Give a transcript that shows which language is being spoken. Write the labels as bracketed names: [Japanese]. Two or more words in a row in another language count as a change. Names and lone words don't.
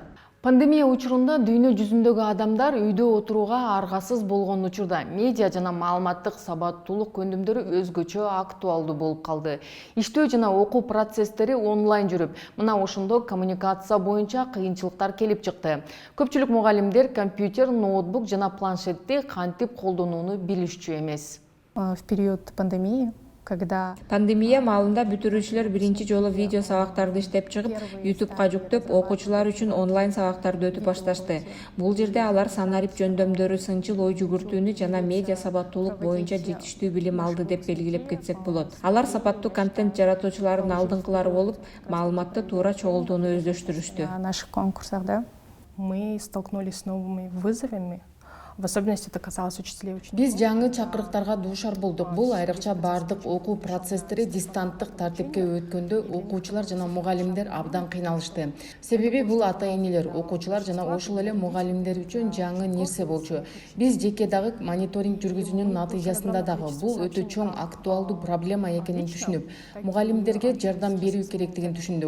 [Kyrgyz] Пандемия учурунда дүйнө жүзүндөгү адамдар үйдө отурууга аргасыз болгон учурда медиа жана маалыматтык сабаттуулук көндүмдөрү өзгөчө актуалдуу болуп калды. Иштөө жана окуу процесстери онлайн жүрүп, мына ошондо коммуникация боюнча кыйынчылыктар келип чыкты. Көпчүлүк мугалимдер компьютер, ноутбук жана планшетти кантип колдонууну билишчү эмес. [Russian] В период пандемии, когда [Kyrgyz] Пандемия маалында бүтүрүүчүлөр биринчи жолу видео сабактарды иштеп чыгып, YouTube'га жүктөп, окуучулар үчүн онлайн сабактарды өтүп башташты. Бул жерде алар санарип жөндөмдөрү, сынчыл ой жүгүртүүнү жана медиа сабаттуулук боюнча жетиштүү билим алды деп белгилеп кетсек болот. Алар сапаттуу контент жаратуучулардын алдыңкылары болуп, маалыматты туура чогултууну өздөштүрүштү. [Russian] на наших конкурсах, да, мы столкнулись с новыми вызовами. В особенности это касалось учителей и учеников. [Kyrgyz] Биз жаңы чакырыктарга дуушар болдук. Бул айрыкча бардык окуу процесстери дистанттык тартипке өткөндө окуучулар жана мугалимдер абдан кыйналышты. Себеби бул ата энелер, окуучулар жана ошол эле мугалимдер үчүн жаңы нерсе болчу. Биз жеке дагы мониторинг жүргүзүүнүн натыйжасында дагы бул өтө чоң актуалдуу проблема экенин түшүнүп, мугалимдерге жардам берүү керектигин түшүндүк.